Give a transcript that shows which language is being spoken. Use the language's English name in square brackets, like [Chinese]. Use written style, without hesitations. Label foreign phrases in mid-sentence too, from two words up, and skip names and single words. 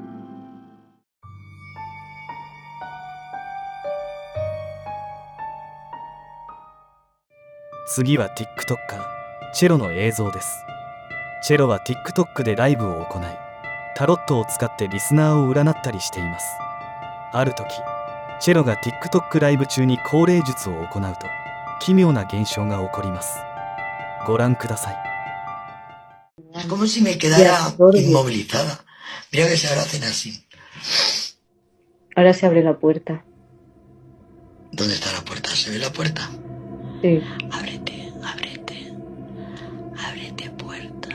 [Japanese] 次は TikToker チェロの映像です。チェロは TikTok でライブを行い、タロットを使ってリスナーを占ったりしています。ある時チェロが TikTok ライブ中に降霊術を行うと、奇妙な現象が起こります。ご覧ください。 [Spanish] Como si me quedara inmovilizada. Mira que se ahora hacen así. Ahora se abre la puerta. ¿Dónde está la puerta? ¿Se ve la puerta? Sí. Ábrete, ábrete. Ábrete puerta.